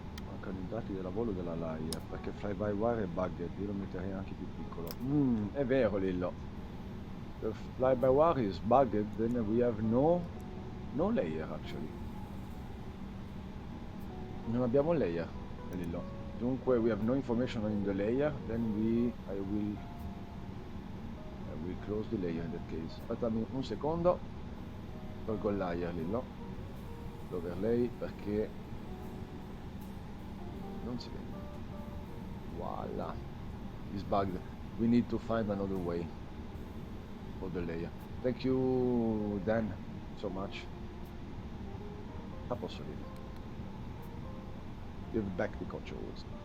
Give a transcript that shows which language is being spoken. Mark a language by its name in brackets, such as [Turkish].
[Italian] Mancano i dati della volo della LIRF perché fly-by-wire è bugged, io lo metterei anche più piccolo. È vero Lillo. [English] The fly-by-wire is bugged, then we have no layer actually. [Italian] Non abbiamo layer Lillo. [English] Dunque we have no information in the layer, then I will close the layer in that case. [Italian] Aspettami un secondo, tolgo il layer Lillo, l'overlay perché non si vede. [English] Voila, it's bugged. We need to find another way for the layer. Thank you Dan so much. [Italian] A posto [English] Lillo. Give back the controls.